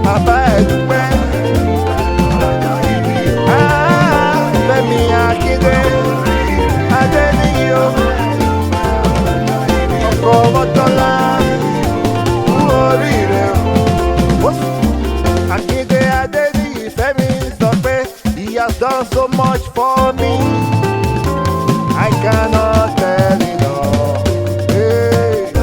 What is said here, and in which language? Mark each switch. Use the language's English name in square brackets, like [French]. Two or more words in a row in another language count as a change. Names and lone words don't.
[Yoruba] A bá ẹ dúpẹ́, ọlọ́jọ́ ìbí o. Ah, Fẹ́mi Akíndé, Adéníyì o, ọkọ Mọ́tọ́lá, kú oríire o. Akíndé Adéníyì Fẹ́mi sọ pé, [English] "He has done so much for me. I cannot tell it all." Hey.